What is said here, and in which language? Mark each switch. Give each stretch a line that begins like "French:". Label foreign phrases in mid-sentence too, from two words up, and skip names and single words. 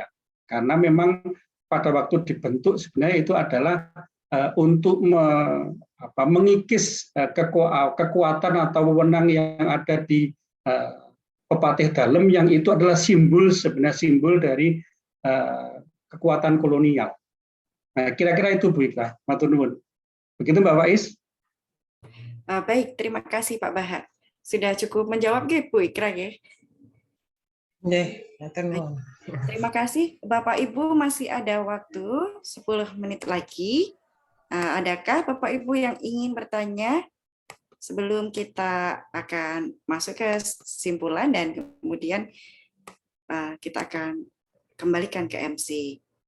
Indonesian: Karena memang pada waktu dibentuk sebenarnya itu adalah untuk mengikis kekuatan atau wewenang yang ada di pepatih dalam yang itu adalah sebenarnya simbol dari kekuatan kolonial. Nah, kira-kira itu Bu Ikra,
Javanese: matur nuwun.
Indonesian: Begitu Mbak Faiz? Baik, terima kasih Pak Bahar. Sudah cukup menjawab nggih Bu Ikra nggih?
Javanese: Nggih, matur nuwun.
Indonesian: Terima kasih. Bapak Ibu masih ada waktu 10 menit lagi. Adakah Bapak Ibu yang ingin bertanya sebelum kita akan masuk ke kesimpulan dan kemudian kita akan kembalikan ke MC.